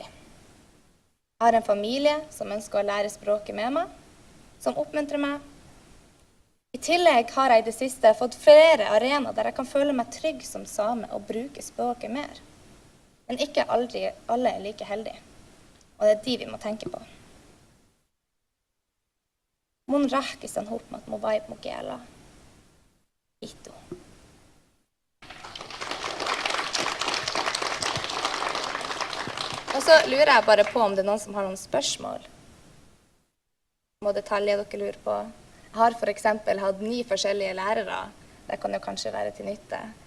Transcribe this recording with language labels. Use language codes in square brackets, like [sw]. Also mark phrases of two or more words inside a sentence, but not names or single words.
[no] Jeg har en familie som ønsker å lære språket med meg, som oppmuntrer meg. I tillegg har jeg i det siste fått flere arenaer der jeg kan føle meg trygg som same og bruke språket mer. Men ikke alle er like heldige, og det er de vi må tenke på. [se] Mun rahkisan hupmat mu vaip mu kiela. Itu. [no] Og så lurer jeg bare på om det er noen som har noen spørsmål. Må detaljer dere lurer på. Jeg har for eksempel hatt 9 forskjellige lærere. Det kan jo kanskje være til nytte.